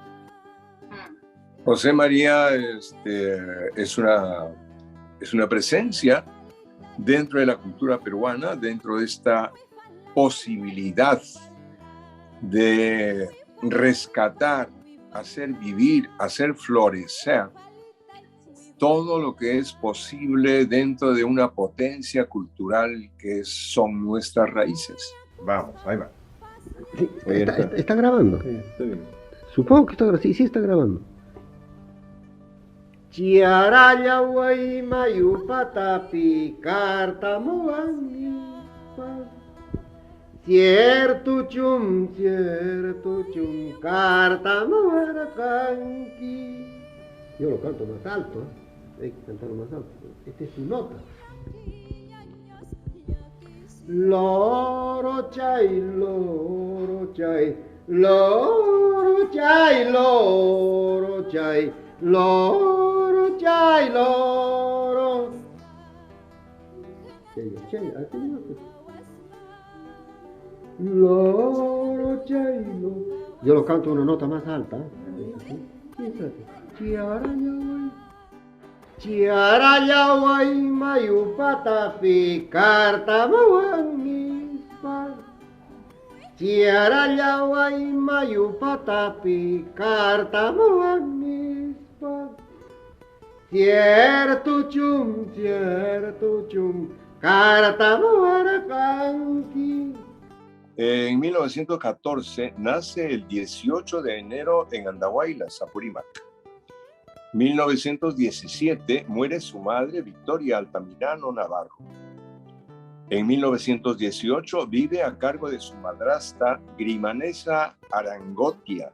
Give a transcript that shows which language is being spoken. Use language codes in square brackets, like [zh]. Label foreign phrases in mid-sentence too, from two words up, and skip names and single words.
[es] José María es una presencia dentro de la cultura peruana, dentro de esta posibilidad de rescatar, hacer vivir, hacer florecer todo lo que es posible dentro de una potencia cultural que son nuestras raíces. Vamos, ahí va. Sí, está grabando. Sí, está bien. Supongo que está grabando. Sí, está grabando. [qu] Chiaraya guay mayu patapi cartamuangi cierto chum cartamuaracanqui. [es] Yo lo canto más alto, ¿eh? Hay que cantarlo más alto. Esta es su nota. [qu] Loro chay, loro chay, loro chay, loro chay, loro chay, loro. Loro chay, loro. [es] Yo lo canto una nota más alta. [qu] Chiara yawai mayu patapi kartamawangispa. Chiara yawai mayu patapi kartamawangispa. Cierto chum kartamawarakanki. [es] En 1914 nace el 18 de enero en Andahuaylas, Apurímac. 1917 muere su madre Victoria Altamirano Navarro. En 1918 vive a cargo de su madrastra Grimanesa Arangotia.